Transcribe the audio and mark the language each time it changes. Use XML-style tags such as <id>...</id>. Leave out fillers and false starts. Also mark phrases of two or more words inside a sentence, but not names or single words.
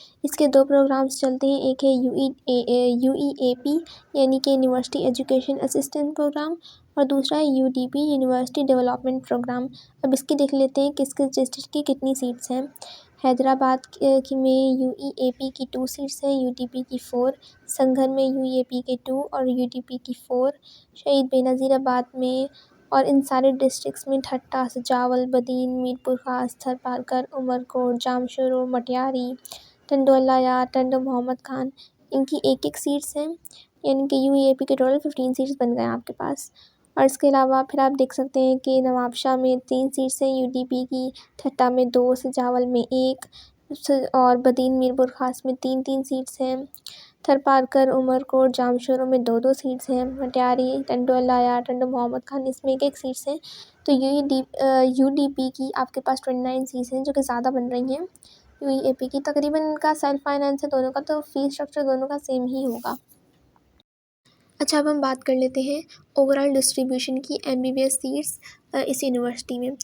<hi>इसके 2 प्रोग्राम्स चलते हैं, एक है UEAP यानी कि</hi> <en>University Education Assistant Program,</en> <hi>और दूसरा है UDP</hi> <en>University Development Program.</en> <hi>अब इसकी देख लेते हैं किस किस डिस्ट्रिक्ट की कितनी सीट्स हैं। हैदराबाद में UEAP की 2 सीट्स हैं, UDP की 4, संघर में UEAP के 2 और UDP की 4, शहीद बेनज़ीराबाद में, और इन सारे डिस्ट्रिक्ट्स में ठट्टा, सजावल, बदीन, मीरपुर खास, थरपारकर, उमरकोट, जामशोरो, मटियारी, टंडो अल्लायार, टंडो मोहम्मद खान, इनकी 1-1 सीट्स हैं, यानी कि UEAP के टोटल 15 सीट्स बन गए आपके पास। और इसके अलावा फिर आप देख सकते हैं कि नवाबशाह में 3 सीट्स हैं UDP की, ठट्टा में 2, सजावल में 1 और बदीन मीरपुर खास में 3-3 सीट्स हैं। थरपारकर, उमरकोट, जामशोरो में 2-2 सीट्स हैं, मटियारी, टंडो अल्लायार, टंडो मोहम्मद खान, इसमें 1-1 सीट्स हैं। तो UDP की आपके पास 29 सीट्स हैं जो कि ज़्यादा बन रही हैं। UEAP की तकरीबन इनका</hi> <en>self finance</en> <hi>है दोनों का, तो</hi> <en>fee structure</en> <hi>दोनों का सेम ही होगा। अच्छा, अब हम बात कर लेते हैं</hi> <en>overall distribution</en> <hi>की</hi> <en>MBBS seats</en> <hi>इस यूनिवर्सिटी में।</hi>